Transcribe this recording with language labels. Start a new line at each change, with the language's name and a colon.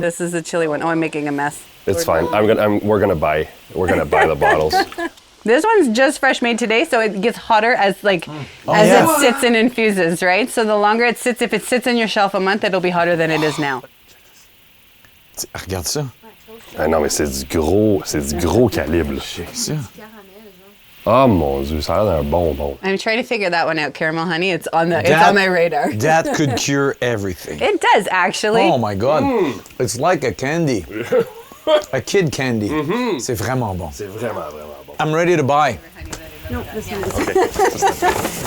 English: This is the chili one. Oh, I'm making a mess. It's fine. We're gonna buy the bottles. This one's just fresh made today, so it gets hotter as it sits and infuses, right? So the longer it sits, if it sits on your shelf a month, it'll be hotter than it is now.
French: Regarde ça. Ah non, mais c'est du gros calibre. Ça. Oh mon Dieu, ça a l'air d'un bonbon.
English: I'm trying to figure that one out. Caramel honey, it's on my radar. That could cure everything. It does actually. Oh my God. It's like a candy. A kid candy.
French: C'est vraiment bon. C'est vraiment bon.
English: I'm ready to buy. No, this one is.